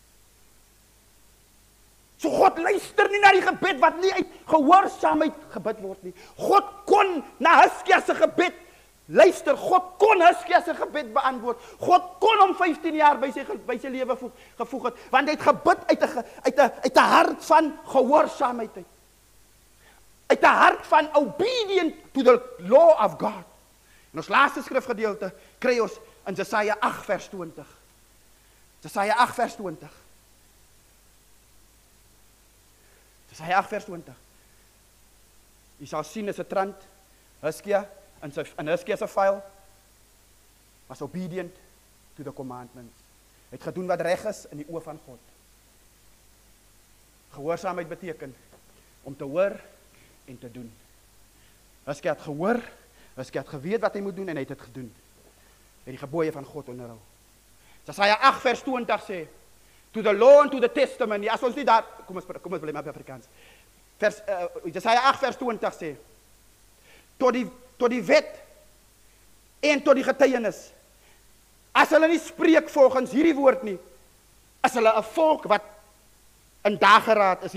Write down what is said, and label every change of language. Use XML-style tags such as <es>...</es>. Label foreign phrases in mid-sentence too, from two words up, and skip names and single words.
<af>So God luister nie na die gebed wat nie uit gehoorsaamheid gebid word nie. God kon na Huskia se gebed luister, God kon Huskia se gebed beantwoord. God kon hom 15 jaar by sy lewe gevoeg het, want hy het gebid uit 'n hart van gehoorsaamheid. Uit 'n hart van</af> <en>obedient to the law of God.</en> <af>En ons laaste skrifgedeelte kry ons in Jesaja 8 vers 20. Jesaja 8 vers 20. Jesaja 8 vers 20. Jy sal sien is 'n trant, Huskia in Huskia se file</af> <en>was obedient to the commandments.</en> <af>Hy het gedoen wat reg is in die oë van God. Gehoorsaamheid beteken om te hoor en te doen. Huskia het gehoor, Huskia het geweet wat hy moet doen en hy het dit gedoen. Hy het die gebooie van God onderhou. Jesaja 8 vers 20 sê,</af> <en>to the law and to the testimony.</en> <af>As ons nie daar, kom ons bly maar by Afrikaans. Jesaja 8 vers 20 sê, tot die wet en tot die getuienis. As hulle nie spreek volgens hierdie woord nie, is hulle 'n volk wat in dageraad is.</af>